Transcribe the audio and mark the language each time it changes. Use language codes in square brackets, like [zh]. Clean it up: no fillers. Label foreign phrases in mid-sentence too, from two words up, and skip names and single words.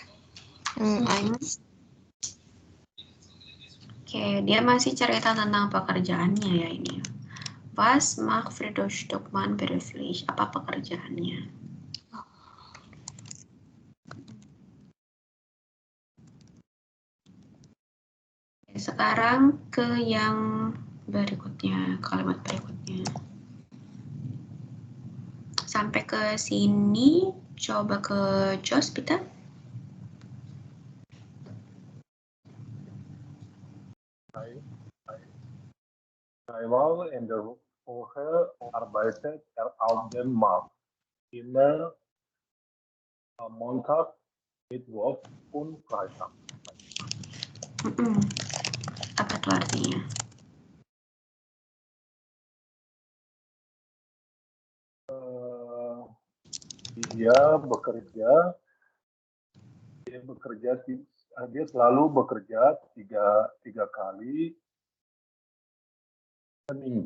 [id] Yang 1. Oke, dia masih cerita tentang pekerjaannya ya ini. [de] Was macht Friedrich Stuckmann beruflich? [id] Apa pekerjaannya? Sekarang ke yang berikutnya, kalimat berikutnya. Sampai ke sini, coba ke Jos, Peter. [de] Einmal in der Woche arbeitet auf dem Markt. Immer am Montag, Mittwoch und Freitag. [id] Apa tuh artinya? Dia selalu bekerja tiga kali seminggu.